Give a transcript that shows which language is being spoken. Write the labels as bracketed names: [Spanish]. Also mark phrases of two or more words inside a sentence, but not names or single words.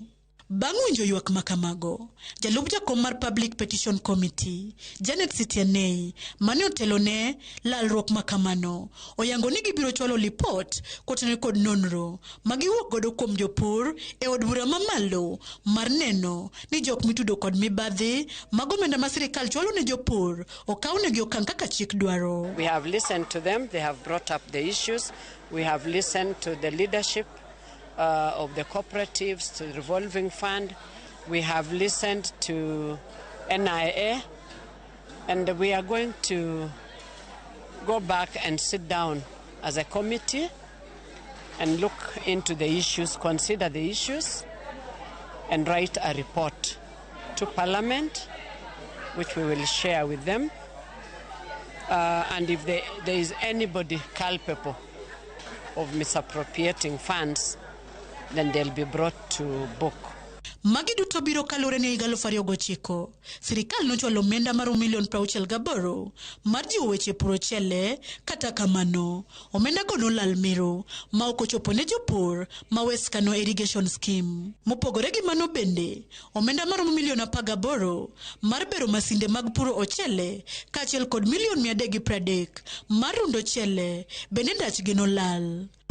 [Luo (Kenya and Tanzania)] Bang' winjo ywak makamago, jalup jakom mar Public Petition Committee, Janet Sitianei, mane otelone lalruok makamano, oyango ni gibiro chwalo lipot kotenore kod nonro magiwuok godo kuom jopur e od bura mamalo mar neno ni jok mitudo kod mibadhi mag omenda ma sirikal chwalo ne jopur okawnegi okang' kaka chik dwaro. [English] We have listened to them, they have brought up the issues, we have listened to the leadership of the cooperatives, to the revolving fund. We have listened to NIA, and we are going to go back and sit down as a committee and look into the issues, consider the issues, and write a report to Parliament, which we will share with them. And if there is anybody culpable of misappropriating funds, then they'll be brought to book. [Luo (Kenya and Tanzania)] Magi duto biro kalure ne 2009. Sirikal nochwalo omenda mar $1,68,000 mar jiwo weche puro chele kata kamano. Omenda go nolal miro ma ok ochopo ne jopur ma West Kano Irrigation Scheme. Mopogore gi mano bende, omenda mar $1,800,000 mar bero masinde mag puro ochele kaachiel kod $1,330,000 mar rundo chele bende ndach gi nolal.